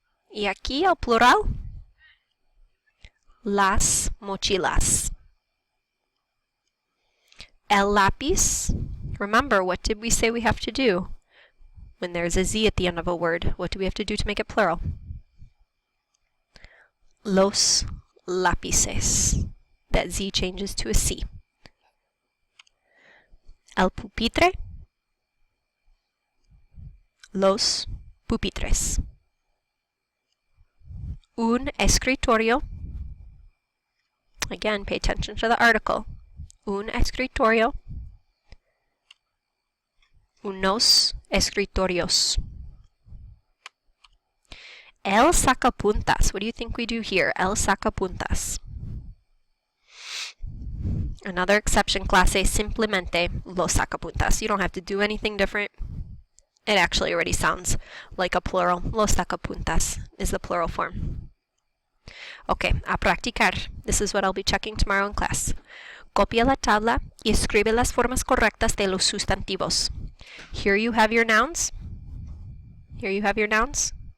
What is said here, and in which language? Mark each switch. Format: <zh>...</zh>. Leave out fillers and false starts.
<es>Y aquí el plural, las mochilas. El lápiz.</es> <en>Remember, what did we say we have to do? When there's a Z at the end of a word, what do we have to do to make it plural?</en> <es>Los lápices.</es> <en>That Z changes to a C.</en> <es>El pupitre. Los pupitres. Un escritorio.</es> <en>Again, pay attention to the article.</en> <es>Un escritorio. Unos escritorios. El sacapuntas.</es> <en>What do you think we do here? El sacapuntas. Another exception,</en> <es>clase simplemente los sacapuntas.</es> <en>You don't have to do anything different. It actually already sounds like a plural.</en> <es>Los sacapuntas</es> <en>is the plural form. Okay,</en> <es>a practicar.</es> <en>This is what I'll be checking tomorrow in class.</en> <es>Copia la tabla y escribe las formas correctas de los sustantivos.</es> <en>Here you have your nouns. Here you have your nouns.</en>